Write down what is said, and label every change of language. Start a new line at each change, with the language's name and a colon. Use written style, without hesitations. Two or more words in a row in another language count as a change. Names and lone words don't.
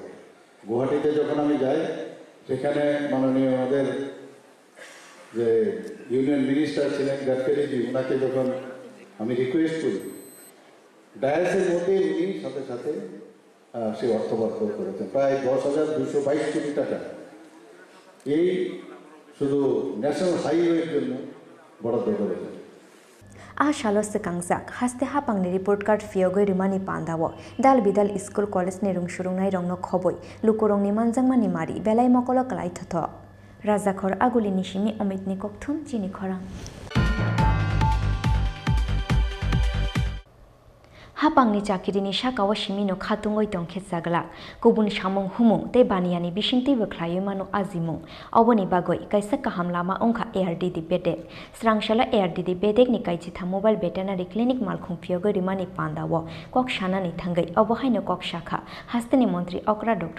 Bangla: গুয়াহাটিতে যখন আমি যাই, সেখানে মাননীয় আমাদের যে
English: union minister
Bangla: ছিলেন গাডকারিজি, ওনাকে যখন আমি রিকোয়েস্ট করি, ডায়াসের মধ্যে উনি সাথে সাথে সে অর্থ বরাদ্দ করেছেন প্রায় 10,222 কোটি টাকা এই শুধু
English: national highway
Bangla: জন্য বরাদ্দ করেছেন।
Kok Borok: Shalo sekangjak haste hapangni
English: report card
Kok Borok: fiogoi rimani pandawo dal bidal
English: school college
Kok Borok: ni rungshurungnai rongno khoboi lukurongni manjangmani mari belai mokolo klai thotho rajakhor aguli nishimi omitni kokthum chini khorang hapangni chakirini shakawa shimino khatungoi tongkhe jaglak kubun samung humung te baniani bisingti bokhlaioi mano azimung oboni bagoi kaisa kaham lama ongkha ARDD bedek srangshala ARDD bedek ni kaichitha
English: mobile veterinary clinic
Kok Borok: malkhung phiogoi rimani pandawo kok shanani thangai obohaino kok shakha hasteni montri okra Dr.